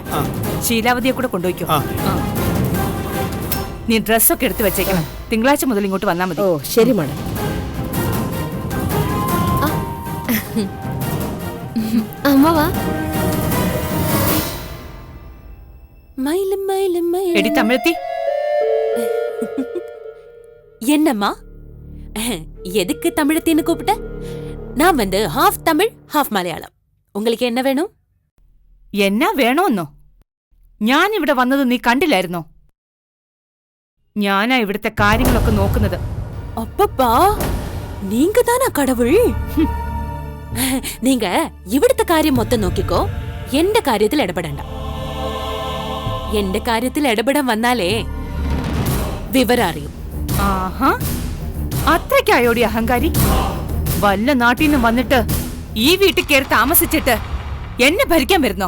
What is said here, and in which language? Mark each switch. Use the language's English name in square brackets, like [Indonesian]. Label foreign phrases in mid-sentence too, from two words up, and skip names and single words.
[Malayalam] ശീലാവതിയെ കൂടെ കൊണ്ടുപോയിക്കോ. നീ ഡ്രസ്സൊക്കെ എടുത്തു വെച്ചേക്കണം. തിങ്കളാഴ്ച മുതൽ ഇങ്ങോട്ട് വന്നാ മതി. ഓ ശരി മാഡം. അമ്മ വാ. എടി തമിഴത്തി. [Tamil] என்னம்மா எதுக்கு தமிழத்தின்னு கூப்பிட்ட? நான் வந்து ஹாஃப் தமிழ் ஹாஃப் மலையாளம். உங்களுக்கு என்ன வேணும்? [Malayalam] എന്നാ വേണോന്നോ? ഞാൻ ഇവിടെ വന്നത് നീ കണ്ടില്ലായിരുന്നോ? ഞാനാ ഇവിടുത്തെ കാര്യങ്ങളൊക്കെ നോക്കുന്നത്. [Tamil] அப்பப்பா, நீங்க தானா கடவுள்? நீங்க இவிடுத்த காரியம் மொத்தம் നോക്കിക്കോ. [Malayalam] എന്റെ കാര്യത്തിൽ ഇടപെടണ്ട. എന്റെ കാര്യത്തിൽ ഇടപെടാൻ വന്നാലേ വിവരം അറിയും. ആഹാ, അത്രയ്ക്കായോടി അഹങ്കാരി? വല്ല നാട്ടിൽ നിന്ന് വന്നിട്ട് ഈ വീട്ടിൽ കയറി താമസിച്ചിട്ട് എന്നെ ഭരിക്കാൻ വരുന്നോ?